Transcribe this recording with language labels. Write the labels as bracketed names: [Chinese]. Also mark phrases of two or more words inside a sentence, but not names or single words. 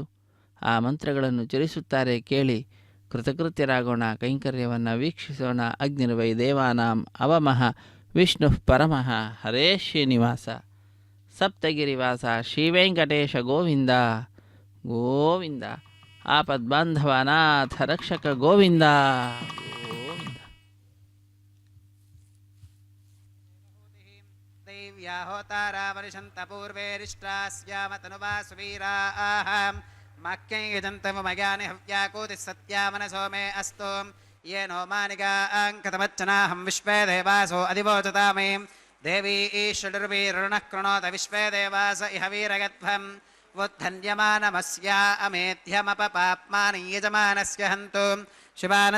[Kannada] ಆ ಮಂತ್ರಗಳನ್ನು ಚರಿಸುತ್ತಾರೆ, ಕೇಳಿ ಕೃತಕೃತ್ಯರಾಗೋಣ, ಕೈಂಕರ್ಯವನ್ನು ವೀಕ್ಷಿಸೋಣ. [Sanskrit] ಅಗ್ನಿರ್ವೈ ದೇವಾನಾಂ ಅವಮಃ ವಿಷ್ಣು ಪರಮಃ ಹರೇ ಶ್ರೀನಿವಾಸ ಸಪ್ತಗಿರಿವಾಸ ಶ್ರೀವೆಂಕಟೇಶ ಗೋವಿಂದ ಗೋವಿಂದ. ಆಪದ್ಬಾಂಧವ ಅನಾಥ ರಕ್ಷಕ ಗೋವಿಂದ ಗೋವಿಂದ. ದೇವ್ಯಾಹೋತಾರಾವರಿಷಂತ ಪೂರ್ವೇರಿಷ್ಟಾಸ್ಯಾಮತನುವಾ ಸುವೀರಾಃ ಮಕ್ಕೈ ಯಜಂತಮಯಾನಿ ಹವ್ಯಾಕೂತಿ ಸತ್ಯಾಮನಸೋ ಮೇ ಅಸ್ತು ಯೇನೋ ಮಾನಿಗಾಂಕತಮಚ್ಚನಾಹಂ ವಿಶ್ವೇ ದೇವಾಸೋ ಅಧಿವೋಚತಾಮೇ ದೇವೀ ಈಶ್ವರುರ್ವೀರುಣಃ ಕೃಣೋತ ವಿಶ್ವೇ ದೇವಾಸ ಇಹ ವೀರಗಧ್ವಂ ಉದ್ಧನ್ಯಮಾನಮಸ್ಯಾ ಅಮೇಧ್ಯಮಪಪಾಪ್ಮಾನಿ ಯಜಮಾನಸ್ಯ ಹಂತು ಶಿವಾನಃ